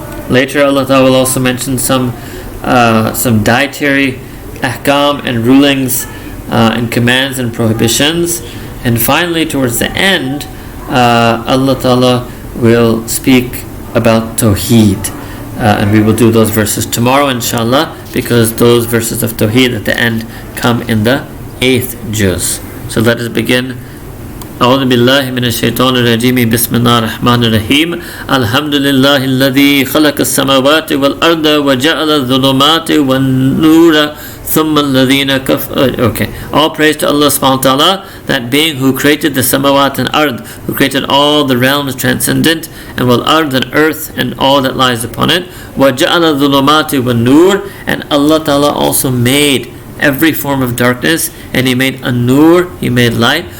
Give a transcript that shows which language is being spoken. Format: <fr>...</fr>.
<en>Later Allah Ta'ala will also mention some dietary ahkam and rulings and commands and prohibitions. And finally, towards the end, Allah Ta'ala will speak about Tawheed. And we will do those verses tomorrow inshallah, because those verses of Tawheed at the end come in the 8th juz. So let us begin.</en> <ar>أعوذ بالله من الشيطان الرجيم بسم الله الرحمن الرحيم الحمد لله الذي خلق السماوات والأرض وجعل الظلمات والنور ثم الذين كفروا.</ar> <en>Okay, all praise to Allah subhanahu wa ta'ala, that being who created the samawat and ard, who created all the realms transcendent, and wal ard and earth and all that lies upon it.</en> <ar>وجعل الظلمات والنور,</ar> <en>and Allah Ta'ala also made every form of darkness, and He made an-nur, He made light.</en>